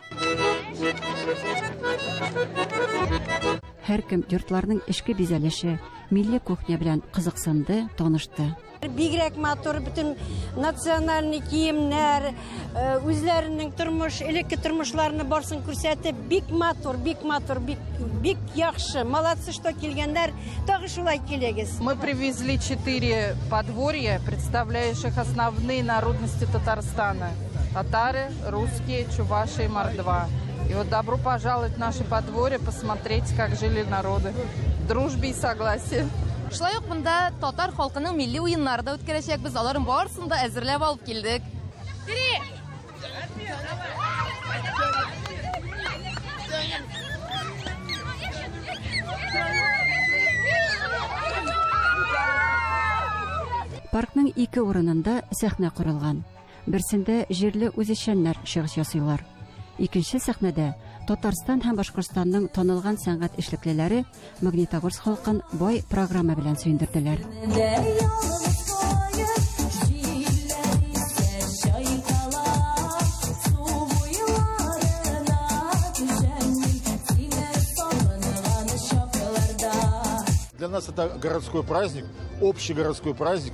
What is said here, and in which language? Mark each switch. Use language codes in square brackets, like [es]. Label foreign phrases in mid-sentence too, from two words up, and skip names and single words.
[tt] Һәркем йортларның эшке бизәлеше, милли кухня белән кызыксынды, танышты. Бигрәк матур бүтән националь киемнәр, үзләренең тормыш, элекке тормышларны барсын күрсәтеп, бик матур, бик яхшы. [ru] Молодцы, что [tt] килгәннәр, тагы шулай килегез. [ru] Мы привезли 4 подворья, представляющих основные народности Татарстана. Татары, русские, чуваши и мордва. И вот добро пожаловать в наши подворья, посмотреть, как жили народы. В дружбе и согласии. [tt] Шулай ук монда татар халкының милли уеннары да үткәрәчәк. Без аларның барысын да әзерләп алып килдек. Паркның 2 урынында сәхнә корылган. Берсендә җирле үзешчәннәр чыгыш ясыйлар. Икенче сәхнәдә Татарстан һәм Башкортстанның танылган сәнгать эшлеклеләре Магнитогорск халкын бай программа белән сөендерделәр. [ru] Для нас это городской праздник, общий городской праздник.